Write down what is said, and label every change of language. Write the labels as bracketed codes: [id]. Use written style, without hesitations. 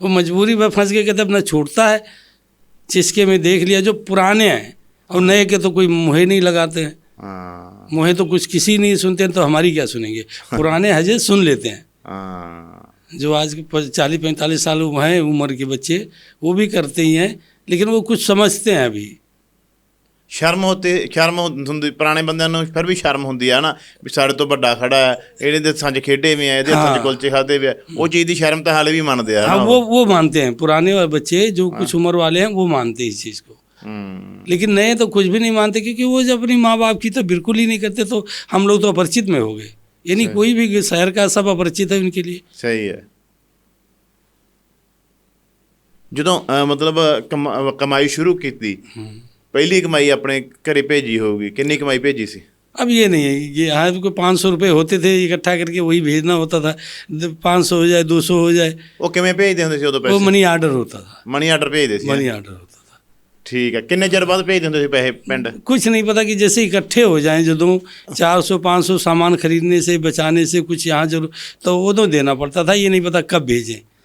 [hi] वो मजबूरी में फंस गए। कहते अपना छूटता है, जिसके में देख लिया जो पुराने हैं, और नए के तो कोई मुँह नहीं लगाते हैं। हाँ मुँह तो कुछ किसी नहीं सुनते हैं, तो हमारी क्या सुनेंगे। पुराने हजे सुन लेते हैं। हाँ जो आज के 40-45 साल हैं उम्र के बच्चे, वो भी करते ही हैं, लेकिन वो कुछ समझते हैं अभी। [pa] ਸ਼ਰਮ ਹੁੰਦੀ ਪੁਰਾਣੇ ਬੰਦਿਆਂ ਨੂੰ, ਫਿਰ ਵੀ ਸ਼ਰਮ ਹੁੰਦੀ ਆ ਨਾ ਵੀ ਸਾਡੇ ਤੋਂ ਵੱਡਾ ਖੜਾ ਹੈ, ਇਹਦੇ ਦੇ ਸੰਜ ਖੇਡੇ ਵੀ ਆ, ਇਹਦੇ ਹੱਥਾਂ 'ਚ ਕੁਲਚੇ ਖਾਦੇ ਵੀ ਆ, ਉਹ ਚੀਜ਼ ਦੀ ਸ਼ਰਮ ਤਾਂ ਹਾਲੇ ਵੀ ਮੰਨਦੇ ਆ [hi] हाँ, [pa] ਨਾ। [hi] वो मानते हैं, पुराने वाले बच्चे जो कुछ उम्र वाले हैं वो मानते हैं इस चीज़ को। लेकिन नए तो कुछ भी नहीं मानते, क्योंकि वो जब अपनी माँ बाप की तो बिल्कुल ही नहीं करते। तो हम लोग तो अपरिचित में हो गए, यानी कोई भी शहर का सब अपरिचित है उनके लिए। [pa] ਸਹੀ ਹੈ। ਜਦੋਂ ਮਤਲਬ ਕਮਾਈ ਸ਼ੁਰੂ ਕੀਤੀ, ਪਹਿਲੀ ਕਮਾਈ ਆਪਣੇ ਘਰੇ ਭੇਜੀ ਹੋਊਗੀ, ਕਿੰਨੀ ਕਮਾਈ ਭੇਜੀ ਸੀ? [hi] अब ये नहीं है, ये यहाँ कोई 500 रुपये होते थे इकट्ठा करके, वही भेजना होता था। 500 हो जाए, 200 हो जाए, [pa] ਉਹ ਕਿਵੇਂ ਭੇਜਦੇ ਹੁੰਦੇ ਸੀ ਉਦੋਂ [hi] वो [pa] ਪੈਸੇ? [hi] मनी आर्डर होता था। [pa] ਮਨੀ ਆਰਡਰ ਭੇਜਦੇ ਸੀ? [hi] मनी आर्डर होता था। [pa] ਠੀਕ ਹੈ। ਕਿੰਨੇ ਚਿਰ ਬਾਅਦ ਭੇਜਦੇ ਹੁੰਦੇ ਸੀ ਪੈਸੇ ਪਿੰਡ? [hi] कुछ नहीं पता कि जैसे इकट्ठे हो जाएं, जो 400-500 सामान खरीदने से बचाने से कुछ यहाँ जरूर, तो वो तो देना पड़ता था। ये नहीं पता कब भेजें।